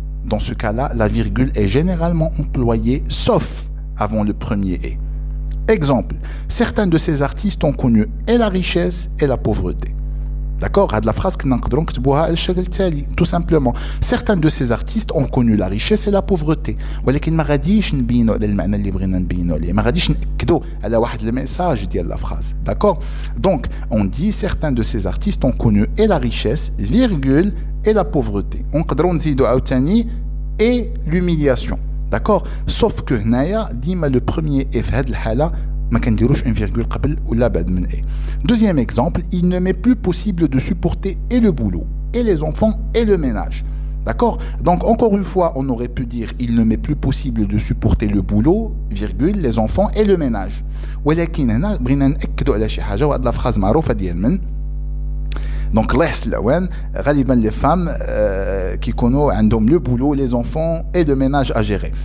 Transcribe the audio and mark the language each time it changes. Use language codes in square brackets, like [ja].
[fr] Dans ce cas-là, la virgule est généralement employée, sauf avant le premier « et ». Exemple, certains de ces artistes ont connu et la richesse et la pauvreté. D'accord? La phrase que nous tout simplement. Certains de ces artistes ont connu la richesse et la pauvreté. [ar] ولكن ما غاديش نبينوا على المعنى اللي بغينا نبينوا عليه. ما غاديش نأكدوا على واحد الميساج ديال la phrase. [fr] D'accord? Donc, on dit certains de ces artistes ont connu et la richesse, virgule, et la pauvreté. On [ar] نقدروا نزيدوا عاوتاني [fr] et l'humiliation. D'accord? Sauf que [ar] هنايا ديما [fr] le premier et [ar] في هذه الحالة ما كنديروش [fr] une virgule [ar] قبل ولا بعد من et. [fr] Deuxième exemple, il ne m'est plus possible de supporter et le boulot, et les enfants, et le ménage. D'accord? Donc, encore une fois, on aurait pu dire il ne m'est plus possible de supporter le boulot, virgule, les enfants, et le ménage. [ar] ولكن هنا بغينا نأكدوا على شي حاجة وهاد لا phrase معروفة ديال من [fr] Donc, les femmes qui connaissent le boulot, les enfants et le ménage à gérer.